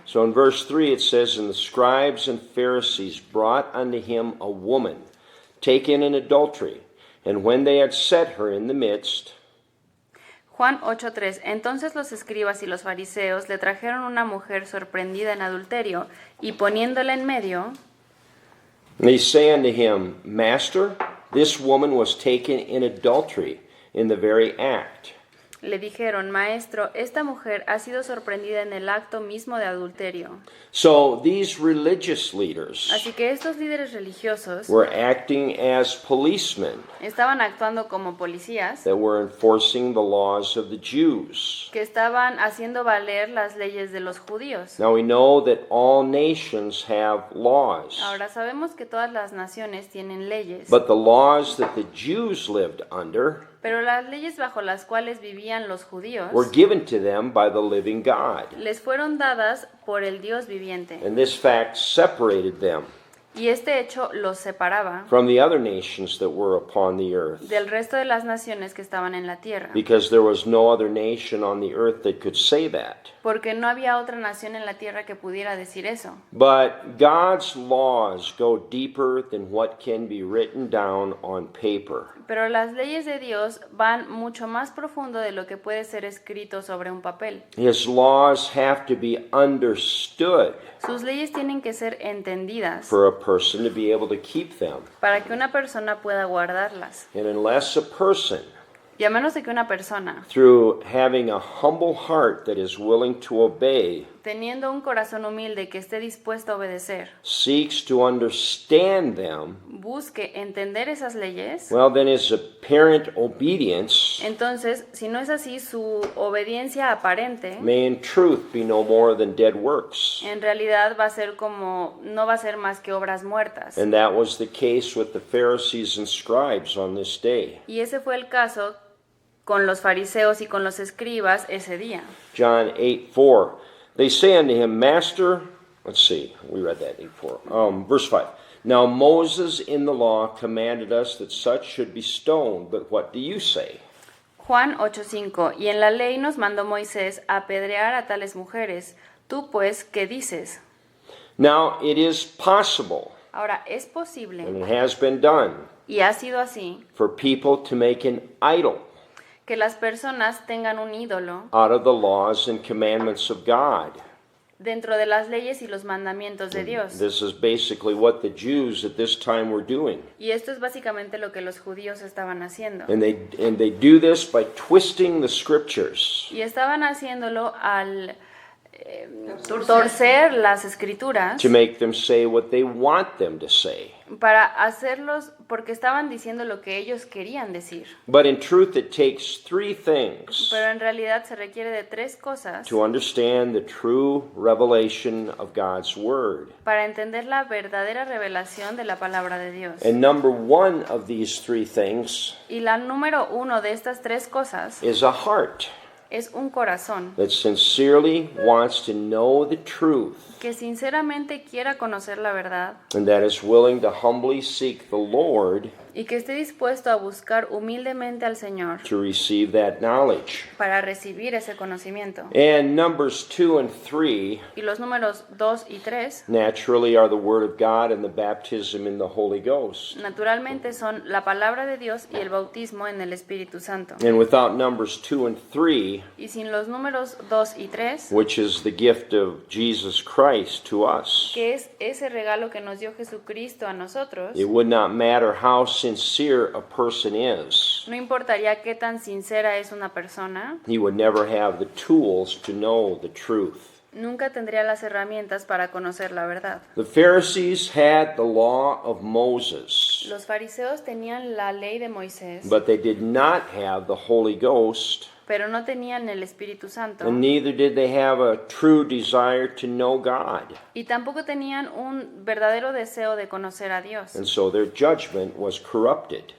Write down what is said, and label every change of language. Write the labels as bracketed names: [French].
[English] So in verse 3 it says, and the scribes and Pharisees brought unto him a woman taken in adultery, and when they had set her in the midst, [Spanish] Juan 8:3. Entonces los escribas y los fariseos le trajeron una mujer sorprendida en adulterio, y poniéndola en medio, [English] they say unto him, Master, this woman was taken in adultery in the very act. [Spanish] le dijeron: Maestro, esta mujer ha sido sorprendida en el acto mismo de adulterio. [English] So these religious leaders [Spanish] Así que estos líderes religiosos [English] were acting as policemen [Spanish] estaban actuando como policías [English] that were enforcing the laws of the Jews. [Spanish] que estaban haciendo valer las leyes de los judíos. [English] Now we know that all nations have laws, [Spanish] Ahora sabemos que todas las naciones tienen leyes, [English] but the laws that the Jews lived under [Spanish] pero las leyes bajo las cuales vivían los judíos [English] were given to them by the living God. [Spanish] les fueron dadas por el Dios viviente. [English] And this fact separated them [Spanish] Y este hecho los separaba [English] from the other nations that were upon the earth, [Spanish] del resto de las naciones que estaban en la tierra, [English] because there was no other nation on the earth that could say that. [Spanish] porque no había otra nación en la tierra que pudiera decir eso. [English] But God's laws go deeper than what can be written down on paper. [Spanish] Pero las leyes de Dios van mucho más profundo de lo que puede ser escrito sobre un papel. [English] His laws have to be understood [Spanish] Sus leyes tienen que ser entendidas [English] for a person to be able to keep them. [Spanish] para que una persona pueda guardarlas. [English] And unless a person, [Spanish] Y a menos de que una persona, [English] through having a humble heart that is willing to obey, [Spanish] teniendo un corazón humilde que esté dispuesto a obedecer, [English] seeks to understand them, [Spanish] busque entender esas leyes, [English] well, then his apparent obedience [Spanish] entonces, si no es así, su obediencia aparente [English] may in truth be no more than dead works. [Spanish] en realidad va a ser no va a ser más que obras muertas. [English] And that was the case with the Pharisees and scribes on this day. [Spanish] Y ese fue el caso con los fariseos y con los escribas ese día. [English] John 8:4. They say unto him, Master, let's see, we read that 8:4. Verse 5. Now Moses in the law commanded us that such should be stoned, but what do you say? [Spanish] Juan 8:5. Y en la ley nos mandó Moisés apedrear a tales mujeres. Tú pues, ¿qué dices? [English] Now it is possible [Spanish] Ahora, es posible, [English] and it has been done, [Spanish] y ha sido así, [English] for people to make an idol [Spanish] que las personas tengan un ídolo [English] out of the laws and commandments of God. [Spanish] dentro de las leyes y los mandamientos de Dios. [English] This is basically what the Jews at this time were doing. [Spanish] Y esto es básicamente lo que los judíos estaban haciendo. [English] And they do this by twisting the scriptures [Spanish] Y estaban haciéndolo al torcer las escrituras [English] to make them say what they want them to say. [Spanish] para hacerlos, porque estaban diciendo lo que ellos querían decir. [English] But in truth, it takes three things [Spanish] Pero en realidad se requiere de tres cosas [English] to understand the true revelation of God's Word. [Spanish] para entender la verdadera revelación de la palabra de Dios. [English] And number one of these three things [Spanish] Y la número uno de estas tres cosas [English] is a heart [Spanish] es un corazón [English] that sincerely wants to know the truth [Spanish] que sinceramente quiera conocer la verdad [English] and that is willing to humbly seek the Lord [Spanish] y que esté dispuesto a buscar humildemente al Señor [English] to receive that knowledge. [Spanish] para recibir ese conocimiento. [English] And numbers 2 and 3 [Spanish] Y los números 2 y 3 [English] naturally are the Word of God and the baptism in the Holy Ghost. [Spanish] naturalmente son la palabra de Dios y el bautismo en el Espíritu Santo. [English] And without numbers 2 and 3, [Spanish] Y sin los números 2 y 3, [English] which is the gift of Jesus Christ to us, [Spanish] que es ese regalo que nos dio Jesucristo a nosotros, [English] it would not matter how sincere a person is. [Spanish] no importaría qué tan sincera es una persona, [English] He would never have the tools to know the truth. [Spanish] nunca tendría las herramientas para conocer la verdad. [English] The Pharisees had the law of Moses, [Spanish] Los fariseos tenían la ley de Moisés, [English] but they did not have the Holy Ghost, [Spanish] pero no tenían el Espíritu Santo. [English] and neither did they have a true desire to know God. [Spanish] Y tampoco tenían un verdadero deseo de conocer a Dios. [English] And so their judgment was corrupted.